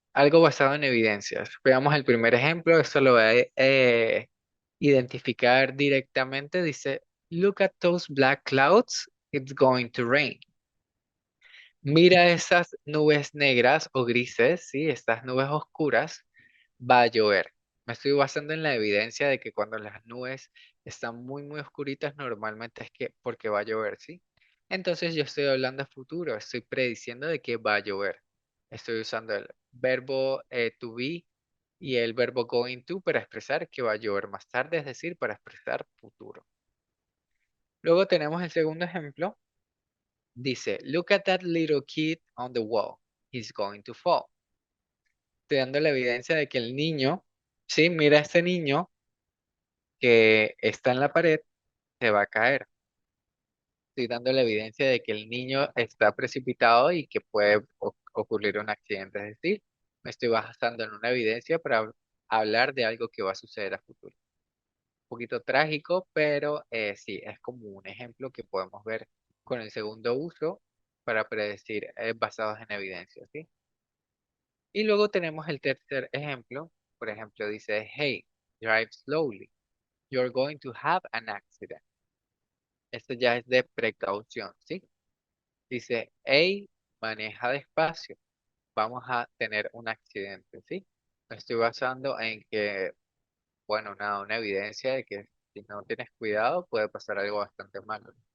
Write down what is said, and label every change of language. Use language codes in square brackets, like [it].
[es] Algo basado en evidencias. Veamos el primer ejemplo, esto lo voy a identificar directamente. Dice, [en] Look at those black clouds, it's going to rain. [es] Mira esas nubes negras o grises, ¿sí? Estas nubes oscuras, va a llover. Me estoy basando en la evidencia de que cuando las nubes están muy oscuritas, normalmente es que porque va a llover, ¿sí? Entonces yo estoy hablando a futuro, estoy prediciendo de que va a llover. Estoy usando el verbo to be y el verbo going to para expresar que va a llover más tarde, es decir, para expresar futuro. Luego tenemos el segundo ejemplo. Dice, [en] look at that little kid on the wall. He's going to fall. [es] Estoy dando la evidencia de que el niño, sí, mira a este niño que está en la pared, se va a caer. Estoy dando la evidencia de que el niño está precipitado y que puede ocurrir un accidente. Es decir, me estoy basando en una evidencia para hablar de algo que va a suceder a futuro. Un poquito trágico, pero sí, es como un ejemplo que podemos ver con el segundo uso para predecir basados en evidencia, ¿sí? Y luego tenemos el tercer ejemplo. Por ejemplo, dice, [en] hey, drive slowly. You're going to have an accident. [es] Esto ya es de precaución, ¿sí? Dice, hey, maneja despacio. Vamos a tener un accidente, ¿sí? Me estoy basando en que, bueno, nada, una evidencia de que si no tienes cuidado puede pasar algo bastante malo.